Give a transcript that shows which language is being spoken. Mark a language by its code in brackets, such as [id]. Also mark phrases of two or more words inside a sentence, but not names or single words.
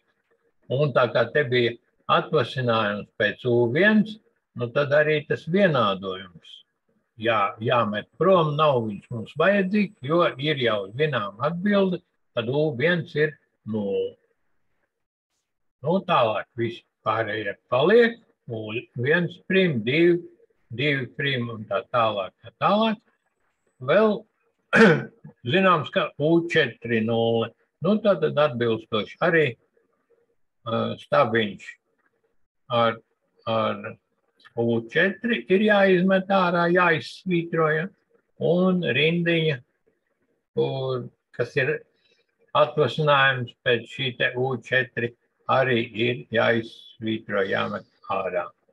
[lv] Un tā kā te bija atvasinājums pēc U1, tad arī tas vienādojums jāmet prom, nav viņš mums vajadzīgs, jo ir jau zinām atbildi, tad U1 ir 0. Tālāk viss pārējie paliek, U1 prim, 2 prim un tā tālāk. Vēl zināms, ka U4 0. Tātad atbilstoši arī stabiņš ar U4 ir jāizmet ārā, jāizsvītroja, un rindiņa, kas ir atvasinājums pēc šī te U4, arī ir jāizsvītro, jāmet ārā.